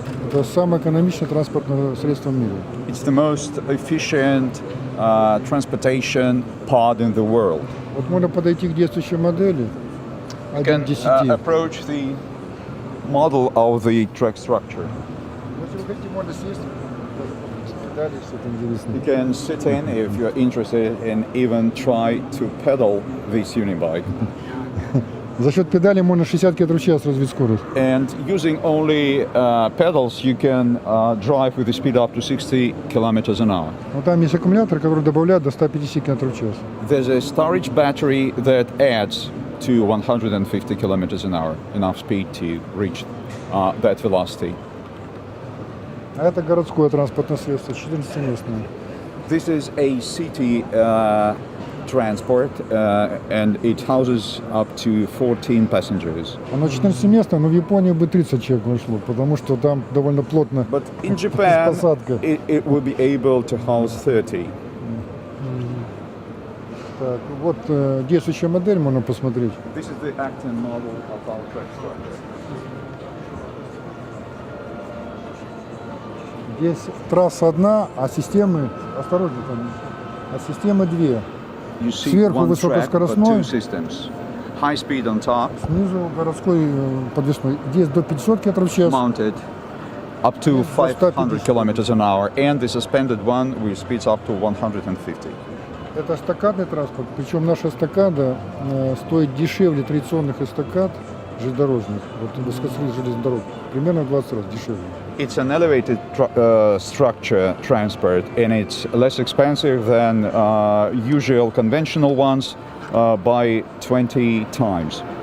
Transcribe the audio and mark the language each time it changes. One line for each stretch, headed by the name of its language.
Russian: Это самое экономичное транспортное средство в мире.
English: It's the most efficient transportation pod in the world.
Russian: Вот можно подойти к действующей модели.
English: You can approach the model of the track structure.
Russian: Если вы хотите, можно сесть. Педали, все это интересно.
English: You can sit in if you're interested and even try to pedal this unibike.
Russian: За счет педали можно 60 км в час развить скорость.
English: And using only pedals, you can drive with a speed up to 60 kilometers an hour.
Russian: Вот там есть аккумулятор, который добавляет до 150 км в час.
English: There's a storage battery that adds to 150 kilometers an hour, enough speed to reach that velocity.
Russian: А это городское транспортное средство, 14-местное.
English: This is a city transport, and it houses up to 14 passengers.
Russian: Оно 14-местное, но в Японии бы 30 человек вошло, потому что там довольно плотно.
English: But in Japan, it will be able to house 30.
Russian: Так, вот действующая модель, можно посмотреть.
English: This is the acting model of our track structure.
Russian: Здесь трасса одна, а системы, осторожно там, а системы две. Сверху высокоскоростной,
English: high speed on top,
Russian: снизу городской подвесной. Здесь до 500 км в час.
English: Mounted up to 500 kilometers an hour, and the suspended one with speeds up to 150.
Russian: Это эстакадный транспорт, причем наша эстакада стоит дешевле традиционных эстакад железнодорожных, вот высокоскоростных железных дорог, примерно в 20 раз дешевле.
English: It's an elevated structure transport, and it's less expensive than usual conventional ones by 20 times.